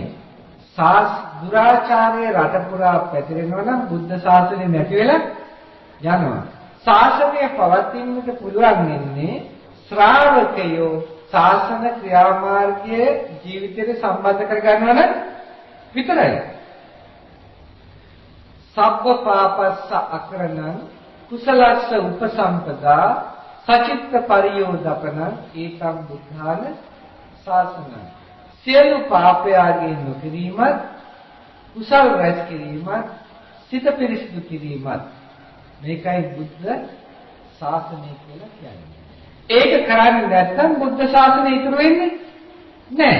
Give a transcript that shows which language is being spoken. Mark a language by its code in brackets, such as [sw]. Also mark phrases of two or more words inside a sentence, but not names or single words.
[si] දුරාචාරයේ රට පුරා පැතිරෙනවා නම් බුද්ධ ශාසනය නැති වෙලා යනවා. ශාසනය පවතින්නට පුළුවන් වෙන්නේ ශ්‍රාවකයෝ ශාසන ක්‍රියාමාර්ගයේ ජීවිතයට සම්බන්ධ කර ගන්නවා නම් විතරයි. [pi] සබ්බ පාපස්ස අකරණං කුසලස්ස උපසම්පදා සචිත්ත පරියෝදපන ඒකම් බුද්ධාන ශාසනං. [si] සියලු පාපයන්ගෙන් නොකිරීමත් කුසල් රැස් කිරීමත් සිත පිරිසිදු කිරීමත් මේකයි බුද්ධ ශාසනය කියලා කියන්නේ. ඒක කරන්නේ නැත්නම් බුද්ධ ශාසනය ඉතුරු වෙන්නේ නැහැ.